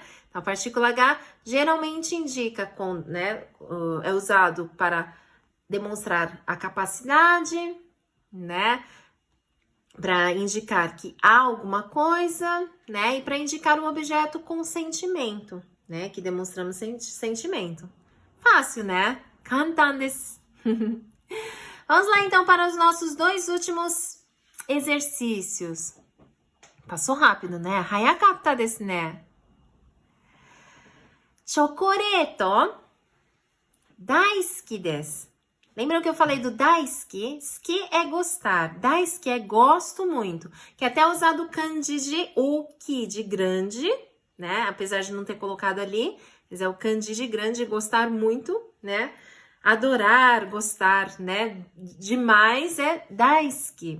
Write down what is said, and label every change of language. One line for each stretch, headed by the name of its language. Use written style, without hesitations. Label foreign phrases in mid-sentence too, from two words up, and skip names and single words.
Portuguese: Então, a partícula H geralmente indica, né, é usado para demonstrar a capacidade, né? Para indicar que há alguma coisa, né? E para indicar um objeto com sentimento, né? Que demonstramos sentimento. Fácil, né?
Japanese: 簡単です.
Portuguese: Vamos lá, então, para os nossos 2 últimos exercícios. Passou rápido, né?
Japanese: 早かったですね. チョコレート大好きです.
Portuguese: Lembram que eu falei do daisuki? Ski é gostar. Daisuki é gosto muito. Que até usado o kanji de oki, de grande, né? Apesar de não ter colocado ali. Mas é o kanji de grande, gostar muito, né? Adorar, gostar, né? Demais é daisuki.